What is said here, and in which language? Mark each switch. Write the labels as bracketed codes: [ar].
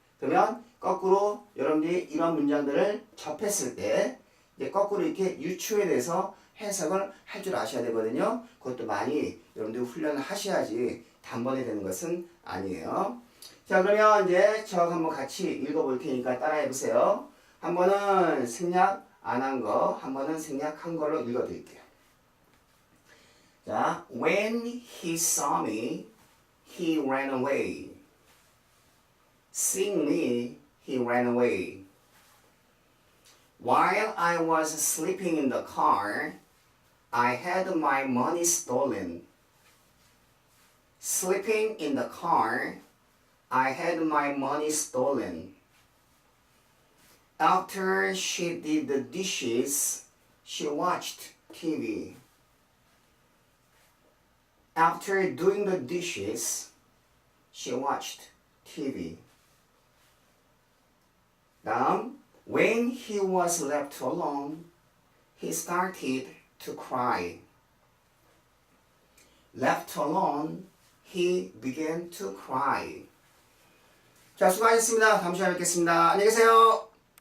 [ko] 그러면 거꾸로 여러분들이 이런 문장들을 접했을 때 이제 거꾸로 이렇게 유추에 대해서 해석을 할 줄 아셔야 되거든요. 그것도 많이 여러분들 훈련을 하셔야지 단번에 되는 것은 아니에요. 자, 그러면 이제 저 한번 같이 읽어볼 테니까 따라해 보세요. 한 번은 생략 안 한 거, 한 번은 생략한 걸로 읽어드릴게요. 자, [en] when he saw me, he ran away. Seeing me, he ran away. While I was sleeping in the car, I had my money stolen. Sleeping in the car, I had my money stolen. After she did the dishes, she watched TV. After doing the dishes, she watched TV. [ko] 다음, [en] when he was left alone, he started to cry. Left alone, he began to cry. [ko] 자, 수고하셨습니다. 다음 시간에 뵙겠습니다. 안녕히 계세요.